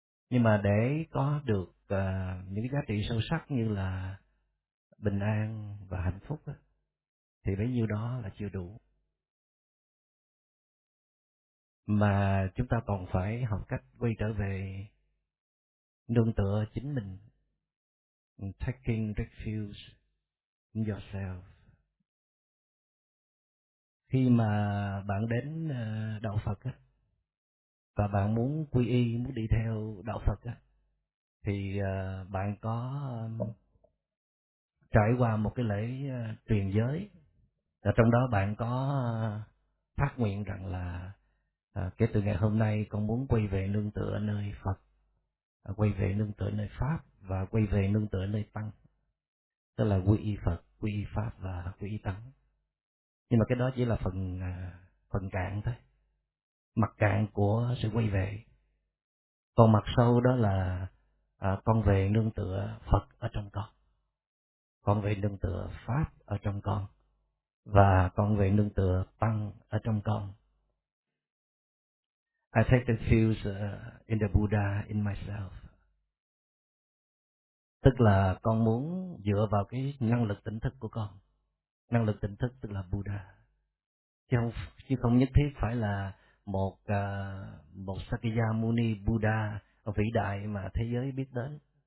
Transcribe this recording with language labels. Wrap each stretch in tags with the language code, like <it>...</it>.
<vi>Nhưng mà để có được những giá trị sâu sắc như là bình an và hạnh phúc thì bấy nhiêu đó là chưa đủ. Mà chúng ta còn phải học cách quay trở về nương tựa chính mình.</vi> <en>Taking refuge in yourself.</en> <vi>Khi mà bạn đến Đạo Phật á, và bạn muốn quy y, muốn đi theo Đạo Phật á, thì bạn có trải qua một cái lễ truyền giới, và trong đó bạn có phát nguyện rằng là kể từ ngày hôm nay con muốn quay về nương tựa nơi Phật, quay về nương tựa nơi Pháp và quay về nương tựa nơi Tăng, tức là quy y Phật, quy y Pháp và quy y Tăng. Nhưng mà cái đó chỉ là phần cạn thôi, mặt cạn của sự quay về. Còn mặt sâu đó là con về nương tựa Phật ở trong con về nương tựa Pháp ở trong con, và con về nương tựa Tăng ở trong con.</vi> <en>I take the views in the Buddha in myself.</en> <vi>Tức là con muốn dựa vào cái năng lực tỉnh thức của con. Năng lực tỉnh thức tức là Buddha. Chứ không nhất thiết phải là một Sakyamuni Buddha vĩ đại mà thế giới biết đến.</vi>